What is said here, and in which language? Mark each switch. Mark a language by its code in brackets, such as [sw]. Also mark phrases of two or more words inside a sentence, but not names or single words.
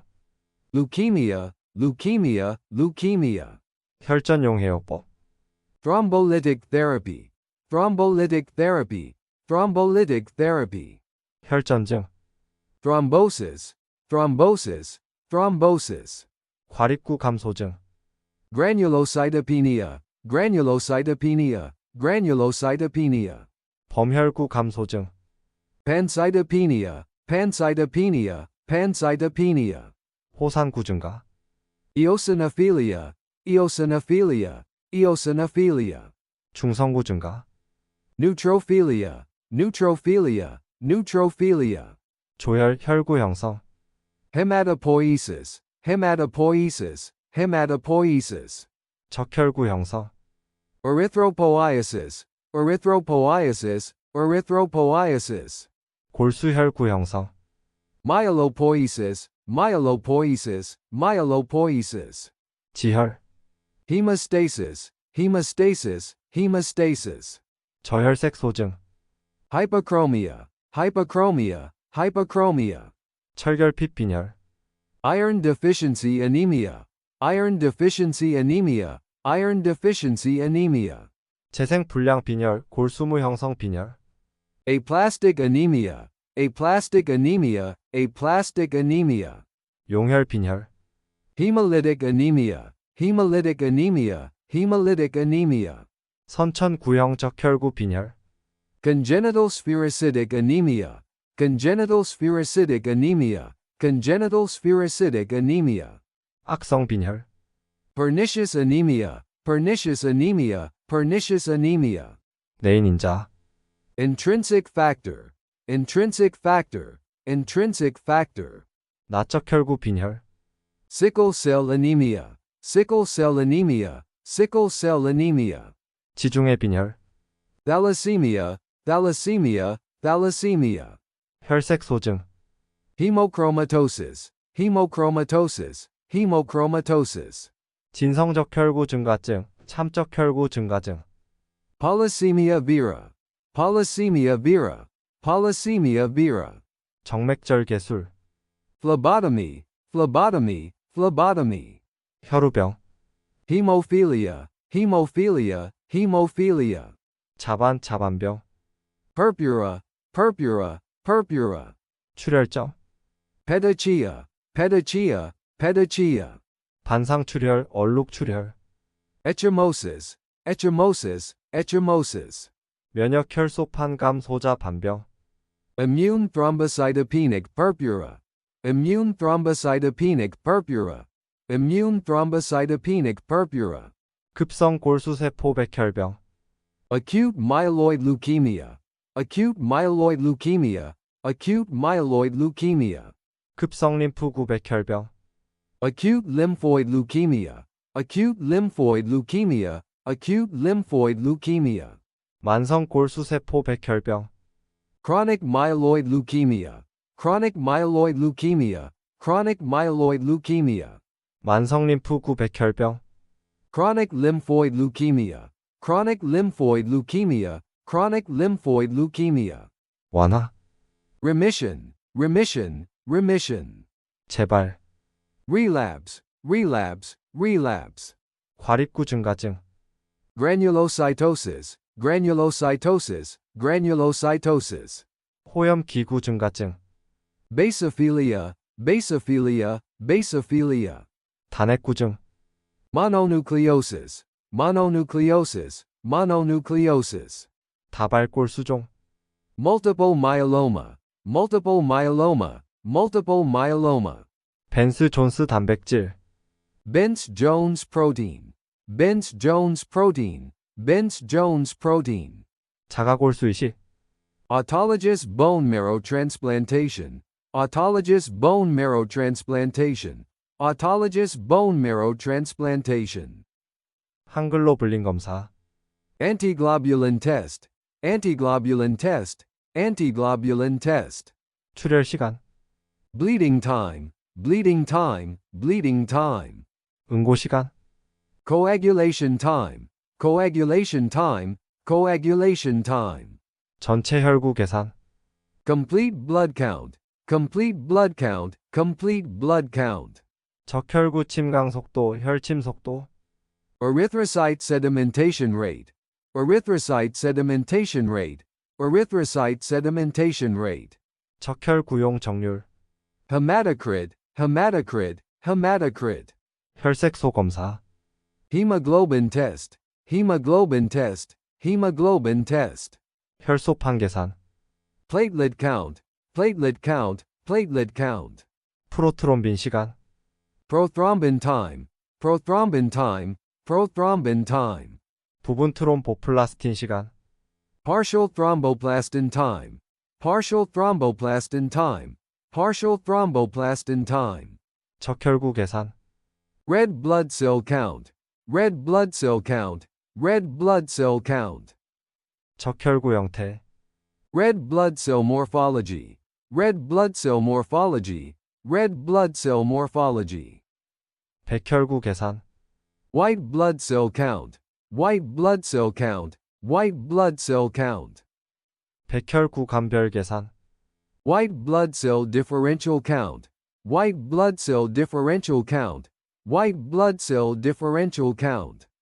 [en] Leukemia. Leukemia. Leukemia. [ko] 혈전용해요법, [en] Thrombolytic therapy. Thrombolytic therapy. Thrombolytic therapy. [ko] 혈전증, [en] Thrombosis. Thrombosis. Thrombosis. [ko] 과립구 감소증, [en] Granulocytopenia. Granulocytopenia. Granulocytopenia. [ko] 범혈구 감소증, [en] Pancytopenia. Pancytopenia. Pancytopenia. [ko] 호산구 증가, [en] Eosinophilia. Eosinophilia. Eosinophilia. [ko] 중성구 증가, [en] Neutrophilia. Neutrophilia. Neutrophilia. [ko] 조혈 혈구 형성, [en] Hematopoiesis. Hematopoiesis. Hematopoiesis. [ko] 적혈구 형성, [en] Erythropoiesis. Erythropoiesis. Erythropoiesis. [ko] 골수혈구 형성, [en] Myelopoiesis. Myelopoiesis. Myelopoiesis. [ko] 지혈, [en] Hemostasis. Hemostasis. Hemostasis. [ko] 저혈색 소증, [en] Hypochromia. Hypochromia. Hypochromia. [ko] 철결핍 빈혈, [en] Iron deficiency anemia. Iron deficiency anemia. Iron deficiency anemia. [ko] 재생불량 빈혈, 골수무 형성 빈혈, [en] Aplastic anemia. Aplastic anemia. Aplastic anemia. [ko] 용혈 빈혈, [en] Hemolytic anemia. Hemolytic anemia. Hemolytic anemia. [ko] 선천구형 적혈구 빈혈, [en] Congenital spherocytic anemia. Congenital spherocytic anemia. Congenital spherocytic anemia. [ko] 악성 빈혈, [en] Pernicious anemia. Pernicious anemia. Pernicious anemia. [ko] 내인인자, [en] Intrinsic factor. Intrinsic factor. Intrinsic factor. [ko] 나적혈구 빈혈, [en] Sickle cell anemia. Sickle cell anemia. Sickle cell anemia. [ko] 지중해 빈혈, [en] Thalassemia. Thalassemia. Thalassemia. [ko] 혈색 소증, [en] Hemochromatosis. Hemochromatosis. Hemochromatosis. [ko] 진성적혈구 증가증, 참적혈구 증가증, [en] Polycythemia vera. Polycythemia vera. Polycythemia vera. [ko] 정맥절 개술, [en] Phlebotomy. Phlebotomy. Phlebotomy. [ko] 혈우병, [en] Hemophilia. Hemophilia. Hemophilia. [ko] 자반, 자반병, [en] Purpura. Purpura. Purpura. [ko] 출혈점, [en] Petechia, petechia, petechia. [ko] 반상출혈, 얼룩출혈. [en] Ecchymosis, ecchymosis, ecchymosis. [ko] 면역혈소판감 소자 반병. [en] Immune thrombocytopenic purpura. Immune thrombocytopenic purpura. Immune thrombocytopenic purpura. [ko] 급성 골수세포 백혈병. [en] Acute myeloid leukemia. Acute myeloid leukemia. Acute myeloid leukemia. [ko] 급성 림프구 백혈병. [en] Acute lymphoid leukemia. Acute lymphoid leukemia. Acute lymphoid leukemia. [ko] 만성 골수세포 백혈병. [en] Chronic myeloid leukemia. Chronic myeloid leukemia. Chronic myeloid leukemia. [ko] 만성 림프구 백혈병. [en] Chronic lymphoid leukemia. Chronic lymphoid leukemia. Chronic lymphoid leukemia. [ko] 완화. [en] Remission. Remission. Remission. [ko] 재발. [en] Relapse. Relapse. Relapse. [ko] 과립구 증가증. [en] Granulocytosis. Granulocytosis. Granulocytosis. [ko] 호염 기구 증가증. [en] Basophilia. Basophilia. Basophilia. [ko] 단핵구증. [en] Mononucleosis. Mononucleosis. Mononucleosis. [ko] 다발골수종. [en] Multiple myeloma. Multiple myeloma. Multiple myeloma. [ko] 벤스 존스 단백질. [en] Bence-Jones protein. Bence-Jones protein. Bence-Jones protein. [ko] 자가골수이식. [en] Autologous bone marrow transplantation. Autologous bone marrow transplantation. Autologous bone marrow transplantation. [ko] 한글로불린 검사. [en] Antiglobulin test. Antiglobulin test. Antiglobulin test. [ko] 출혈 시간. [en] Bleeding time. Bleeding time. Bleeding time. [ko] 응고 시간. [en] Coagulation time. Coagulation time. Coagulation time. [ko] 전체 혈구 계산. [en] Complete blood count. Complete blood count. Complete blood count. [ko] 적혈구 침강 속도, 혈침 속도. [en] Erythrocyte sedimentation rate. Erythrocyte sedimentation rate. Erythrocyte sedimentation rate. [ko] 적혈구용 정률. [en] Hematocrit. Hematocrit. Hematocrit. [ko] 혈색소 검사. [en] Hemoglobin test. Hemoglobin test. Hemoglobin test. [ko] 혈소판 계산. [en] Platelet count. Platelet count. Platelet count. [ko] 프로트롬빈 시간. [en] Prothrombin time. Prothrombin time. Prothrombin time. [ko] 부분 트롬보플라스틴 시간. [en] Partial thromboplastin time. Partial thromboplastin time. Partial thromboplastin time. [ko] 적혈구 계산. [en] Red blood cell count. Red blood cell count. Red blood cell count. [ko] 적혈구 형태. [en] Red blood cell morphology. Red blood cell morphology. Red blood cell morphology. [ko] 백혈구 계산. [en] White blood cell count. White blood cell count. White blood cell count. [ko] 백혈구 감별 계산. [en] White blood cell differential count. White blood cell differential count. White blood cell differential count.